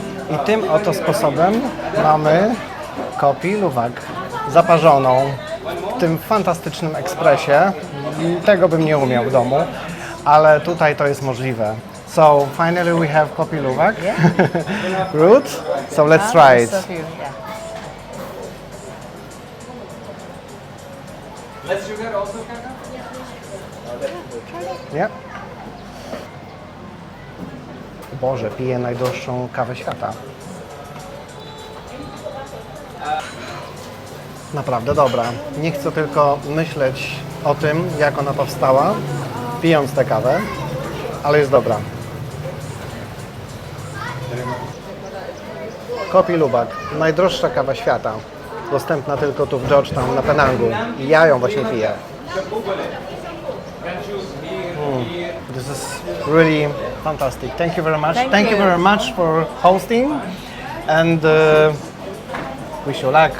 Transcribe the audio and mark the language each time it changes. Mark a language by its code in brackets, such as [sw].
[pl] I tym oto sposobem mamy Kopi Luwak zaparzoną w tym fantastycznym ekspresie. Tego bym nie umiał w domu, ale tutaj to jest możliwe. [en] So finally we have Kopi Luwak root. So let's try it. Serve you, yeah. [pl] Nie? Boże, piję najdroższą kawę świata. Naprawdę dobra. Nie chcę tylko myśleć o tym, jak ona powstała, pijąc tę kawę, ale jest dobra. Kopi Luwak, najdroższa kawa świata. Dostępna tylko tu w Georgetown na Penangu. I ja ją właśnie piję. [en] This is really fantastic. Thank you very much. Thank you. very much for hosting, and wish you luck.